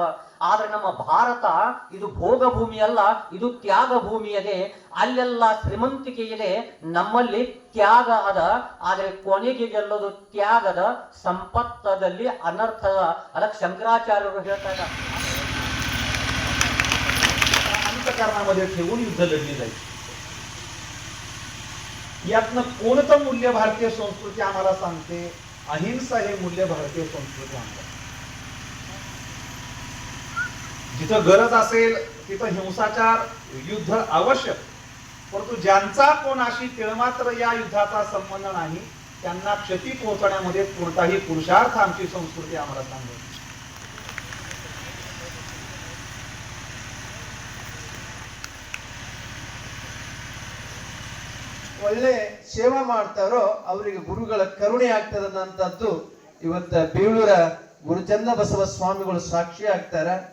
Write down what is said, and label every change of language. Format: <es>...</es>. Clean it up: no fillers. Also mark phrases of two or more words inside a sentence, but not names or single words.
<kn>ಆದ್ರೆ ನಮ್ಮ ಭಾರತ ಇದು ಭೋಗ ಭೂಮಿ ಅಲ್ಲ, ಇದು ತ್ಯಾಗ ಭೂಮಿ ಇದೆ. ಅಲ್ಲೆಲ್ಲ ಶ್ರೀಮಂತಿಕೆ ಇದೆ, ನಮ್ಮಲ್ಲಿ ತ್ಯಾಗ ಅದ. ಆದ್ರೆ ಕೊನೆಗೆ ಗೆಲ್ಲೋದು ತ್ಯಾಗದ, ಸಂಪತ್ತದಲ್ಲಿ ಅನರ್ಥದ. ಅದಕ್ಕೆ ಶಂಕರಾಚಾರ್ಯರು ಹೇಳ್ತಾರೆ,</kn> <mr>अंतकरणामध्ये ठेवून युद्ध लढली जाईल. यातनं कोणतं मूल्य भारतीय संस्कृती आम्हाला सांगते? अहिंसा हे मूल्य भारतीय संस्कृती आम्हाला. जिथं गरज असेल तिथं हिंसाचार युद्ध आवश्यक, परंतु ज्यांचा कोणाशी तिळमात्र या युद्धाचा संबंध नाही त्यांना क्षती पोहोचण्यामध्ये कोणताही पुरुषार्थ आमची संस्कृती आम्हाला सांगते.</mr> <kn>ಒಳ್ಳೆ ಸೇವಾ ಮಾಡ್ತಾರೋ ಅವರಿಗೆ ಗುರುಗಳ ಕರುಣೆ ಆಗ್ತದಂತದ್ದು ಇವತ್ತ ಬೇಳೂರ ಗುರುಚಂದ ಬಸವ ಸ್ವಾಮಿಗಳು ಸಾಕ್ಷಿ ಆಗ್ತಾರ.</kn>